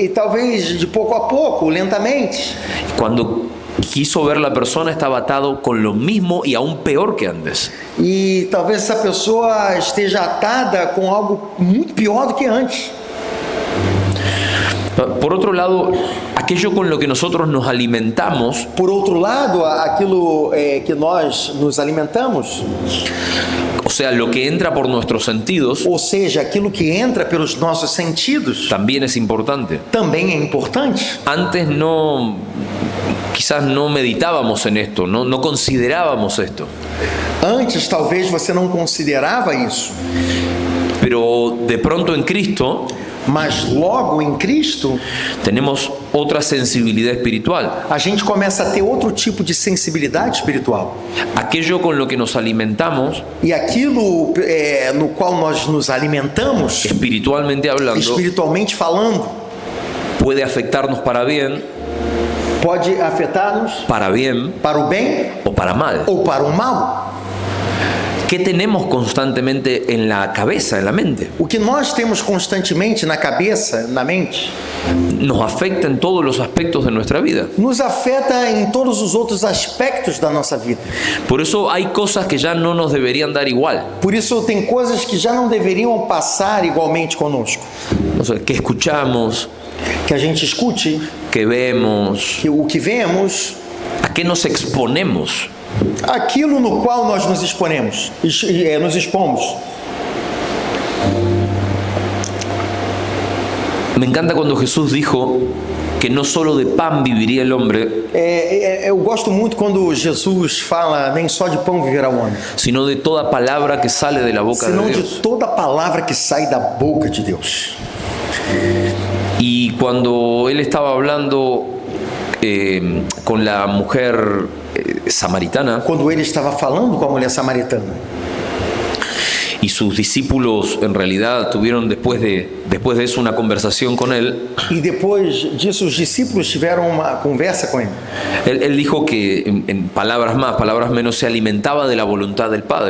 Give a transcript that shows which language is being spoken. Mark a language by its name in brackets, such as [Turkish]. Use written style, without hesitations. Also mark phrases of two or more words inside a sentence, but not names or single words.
[Portuguese] E talvez de pouco a pouco, lentamente. [Spanish] Cuando quiso ver la persona estaba atado con lo mismo y aún peor que antes. [Portuguese] E talvez essa pessoa esteja atada com algo muito pior do que antes. [Spanish] Por otro lado, aquello con lo que nosotros nos alimentamos [Portuguese] Por outro lado, aquilo que nós nos alimentamos, [Spanish] o sea, lo que entra por nuestros sentidos, [Portuguese] ou seja, aquilo que entra pelos nossos sentidos, [Spanish] también es importante. [Portuguese] também é importante. [Spanish] Antes quizás no meditábamos en esto, no considerábamos esto. [Portuguese] Antes, talvez você não considerava isso, [Spanish] Pero de pronto en Cristo [Portuguese] mas logo em Cristo, [Spanish] tenemos otra sensibilidad espiritual. [Portuguese] a gente começa a ter outro tipo de sensibilidade espiritual. [Spanish] Aquello con lo que nos alimentamos, [Portuguese] E aquilo no qual nós nos alimentamos, [Spanish] espiritualmente hablando, [Portuguese] espiritualmente falando, [Spanish] puede afectarnos para bien [Portuguese] pode afetar-nos para para o bem [Spanish] o para mal. [Portuguese] ou para o mal. [Spanish] ¿Qué tenemos constantemente en la cabeza, en la mente? [Portuguese] O que nós temos constantemente na cabeça, na mente, [Spanish] Nos afecta en todos los aspectos de nuestra vida. [Portuguese] nos afeta em todos os outros aspectos da nossa vida. [Spanish] Por eso hay cosas que ya no nos deberían dar igual. [Portuguese] Por isso, tem coisas que já não deveriam passar igualmente conosco. [Spanish] O sea, que escuchamos, [Portuguese] Que a gente escute, [Spanish] que vemos, [Portuguese] que o que vemos, [Spanish] a qué nos exponemos. [Portuguese] aquilo no qual nós nos exponemos, nos expomos. [Spanish] Me encanta cuando Jesús dijo que no solo de pan viviría el hombre, [Portuguese] Eu gosto muito quando Jesus fala, nem só de pão viverá o homem, [Spanish] sino de toda palabra que sale de la boca [Portuguese] senão de de [Spanish] Dios. [Portuguese] toda palavra que sai da boca de Deus. [Spanish] Y cuando él estaba hablando con la mujer samaritana [Portuguese] Quando ele estava falando com a mulher samaritana, [Spanish] y sus discípulos en realidad tuvieron después de eso una conversación con él, [Portuguese] e depois disso os discípulos tiveram uma conversa com ele. [Spanish] él dijo que en palabras más, palabras menos, se alimentaba de la voluntad del Padre.